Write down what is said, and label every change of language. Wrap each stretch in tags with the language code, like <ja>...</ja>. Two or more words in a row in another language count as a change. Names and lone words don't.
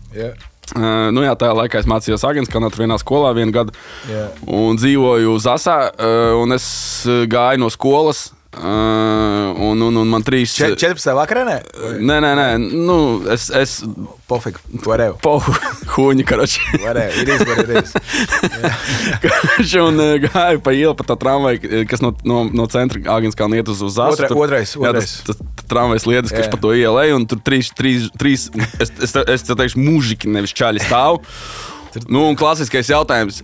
<lv>Jā, tajā laikā es mācījos Āgenskalnā, tur vienā skolā vienu gadu. Un dzīvoju Zasā, un es gāju no skolas. Un man 3... 14. vakarā, Nē. Nu, es...</lv> <ru>Pofik, whatever. Хуйня, короче.</ru> <en>Whatever, it is what it is.</en> <lv>Karoči, un gāju pa ielu pa tā tramvaju, kas no centra Āgenskalna iet uz Zasu. Otrais. Jā, tas tramvajs lietas, kas pa to ielēju, un tur trīs, es teikšu, mužiki, nevis čaļi stāv. Nu, un klasiskais jautājums.</lv>